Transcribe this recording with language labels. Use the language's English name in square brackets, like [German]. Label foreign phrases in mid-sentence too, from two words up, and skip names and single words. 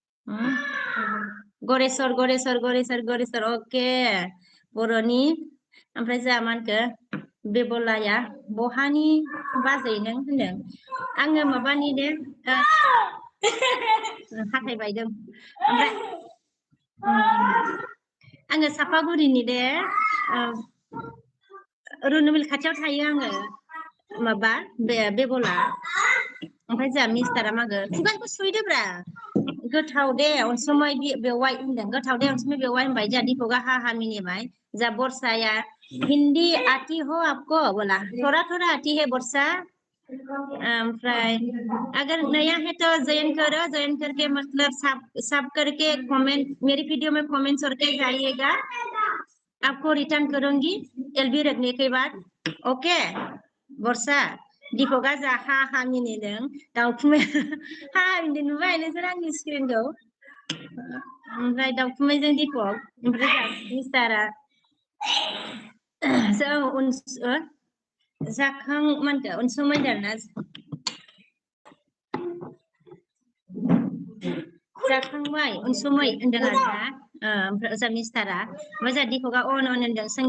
[Bodo] गरेस्वर अके बर'नि ओमफ्राय जोंहा मा होनखो बेबलाया बहानि बाजै नों होनदों आङो माबानि दे हाथाय बायदों ओमफ्राय आङो सापागुरिनि दे रुनुमिल खाथियाव थायो आङो माबा बेगला ओमफ्राय जोंहा मिस्टारा मागो खुगाखौ सुहैदोब्रा गोथाव दे अनसुमै बेवाइ होनदों गोथाव दे अनसुमै बेवाइ होनबाय जोंहा दिपकआ हा मिनिबाय जा बरसाया [Hindi] हिंदी आती हो आपको बोला थोड़ा आती है बरसा ओमफ्राय अगर नया है तो ज्वाइन करो ज्वाइन करके मतलब सब करके कमेंट मेरी वीडियो में कमेंट करके जाइएगा आपको रिटर्न करूंगी एलबी रखने के बाद ओके [Bodo] बरसा दिपकआ जा हा मिनिदों दाउखुमै हा मिनिदों नुबाय नोंसोर आंनि स्क्रिनखौ ओमफ्राय दाउखुमैजों दिपक ओमफ्राय मिस्टारा जाखां मानखो अनसुमै ना जाखांबाय अनसुमै होनदों आरोना ओमफ्राय जोंहा मिस्टारा ओमफ्राय जोंहा दिपकआ अन होनदों संगि